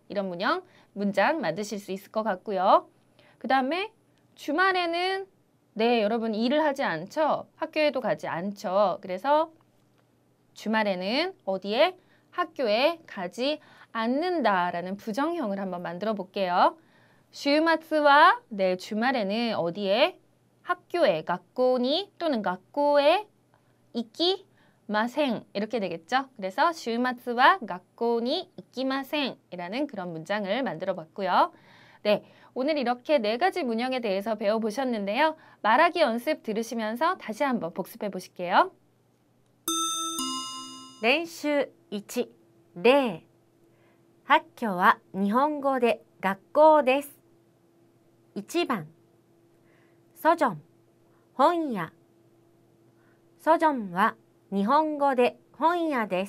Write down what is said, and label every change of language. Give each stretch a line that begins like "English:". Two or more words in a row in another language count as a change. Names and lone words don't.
Korean: 이런 문장 만드실 수 있을 것 같고요. 그 다음에 주말에는 네, 여러분 일을 하지 않죠? 학교에도 가지 않죠? 그래서 주말에는 어디에? 학교에 가지 않는다라는 부정형을 한번 만들어 볼게요.
Japanese: 週末は
Korean: 네, 주말에는 어디에? 학교에,
Japanese: 学校に 또는 学校へ行きません
Korean: 이렇게 되겠죠. 그래서
Japanese: 週末は学校に行きません
Korean: 이라는 그런 문장을 만들어 봤고요. 네, 오늘 이렇게 4가지 문형에 대해서 배워보셨는데요. 말하기 연습 들으시면서 다시 한번 복습해 보실게요.
Japanese: 練習1、例。発挙は日本語で学校です。1番、ソジョン、本屋。ソジョンは日本語で本屋です。